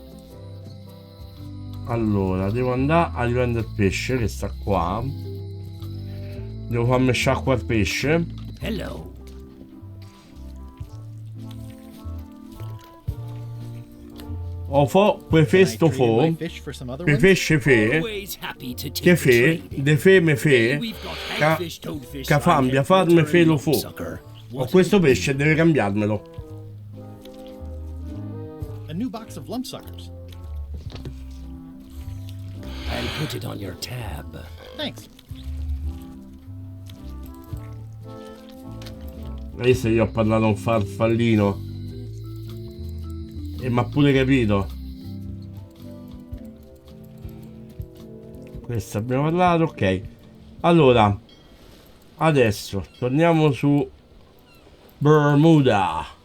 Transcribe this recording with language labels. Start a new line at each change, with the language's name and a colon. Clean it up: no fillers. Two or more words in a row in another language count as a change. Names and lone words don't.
Italian: Allora, devo andare a riprendere il pesce che sta qua. Devo farmi sciacqua il pesce.
English: Hello. O fo, questo fo, per pesce fe, che fe, de fe me fe, ca fambia farme fe lo fo.
Italian: Ho questo pesce deve cambiarmelo.
English: A new box of lump suckers. I'll put it on your tab. Thanks.
Italian: Vedi se io ho parlato un farfallino. E m'ha pure capito. Questo abbiamo parlato, ok. Allora, adesso torniamo su Bermuda.